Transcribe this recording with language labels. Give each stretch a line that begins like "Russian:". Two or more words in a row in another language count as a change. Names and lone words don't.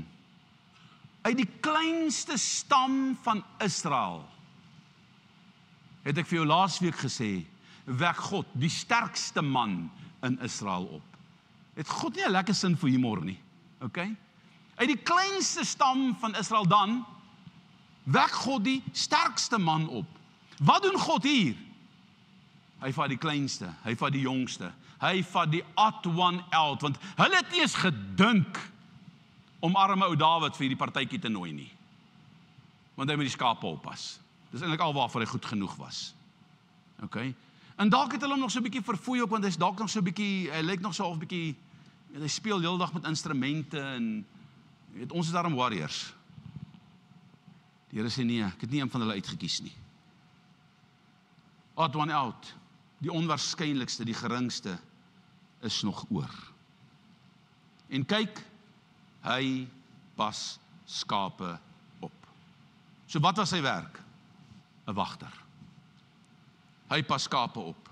Afrikaans: Uit die kleinste stam van Israel, het ek vir jou laasweek gesê, wek God die sterkste man in Israel op. Het God nie 'n lekker sin vir humor nie, okay? Uit die kleinste stam van Israel dan, wek God die sterkste man op. Wat doen God hier? Hy vat die kleinste, hy vat die jongste, hy vat die
English: odd one out,
Afrikaans: want hulle het nie eens gedink om arme ou Dawid vir die partytjie te nooi nie. Want hy moet die skape oppas. Dis eintlik al waarvoor hy goed genoeg was. Okay? En dalk het hulle hom nog so 'n bietjie verfoei ook, want hy's dalk nog so 'n bietjie, hy lyk nog so 'n bietjie, hy speel heeldag met instrumente en weet, ons is daarom warriors. Die Here sê nee, ek het nie een van hulle uitgekies nie.
English: Odd one out,
Afrikaans: die onwaarskynlikste, die geringste is nog oor. En kyk, hy pas skape op. So wat was sy werk? 'n wagter. Hy pas skape op.